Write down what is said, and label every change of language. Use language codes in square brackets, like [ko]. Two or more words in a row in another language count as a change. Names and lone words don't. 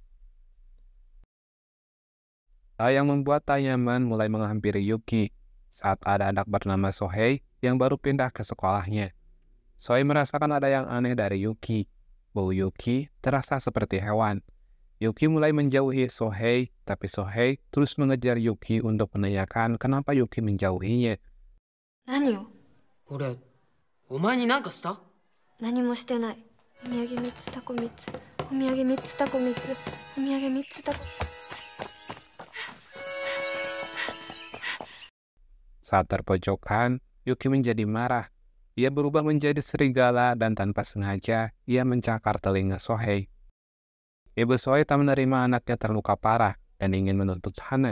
[id] Hal yang membuat tak nyaman mulai menghampiri Yuki saat ada anak bernama Sohei yang baru pindah ke sekolahnya. Sohei merasakan ada yang aneh dari Yuki. Bau Yuki terasa seperti hewan. Yuki mulai menjauhi Sohei, tapi Sohei terus mengejar Yuki untuk menanyakan kenapa Yuki menjauhinya. [ja] 何を俺、お前に何かした？何もしてない。お土産3つタコ3つお土産3つタコ3つお土産3つタコ。 [id] Saat terpojokan, Yuki menjadi marah. Ia berubah menjadi serigala dan tanpa sengaja ia mencakar telinga Sohei. Ibu Sohei tak menerima anaknya terluka parah dan ingin menuntut Hana.